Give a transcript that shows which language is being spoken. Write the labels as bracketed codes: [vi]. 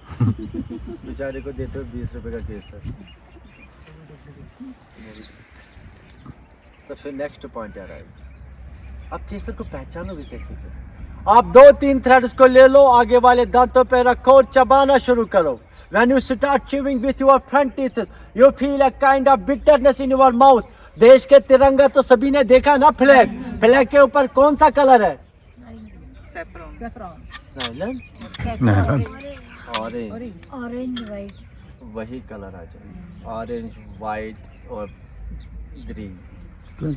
[hi] बेचारे को देते हो 20 रुपए का केसर। तो फिर नेक्स्ट पॉइंट आ रहा है, अब केसर को पहचानोगे कैसे? फिर आप 2-3 थ्रेड्स को ले लो, आगे वाले दांतों पे रखो और चबाना शुरू करो। [en] When you start chewing with your front teeth, you feel a kind of bitterness in your mouth. [hi] देश के तिरंगा तो सभी ने देखा ना, फ्लैग। फ्लैग के ऊपर कौन सा कलर है? नायलॉन, ऑरेंज वाइट, वही कलर आ जाए, ऑरेंज वाइट और ग्रीन।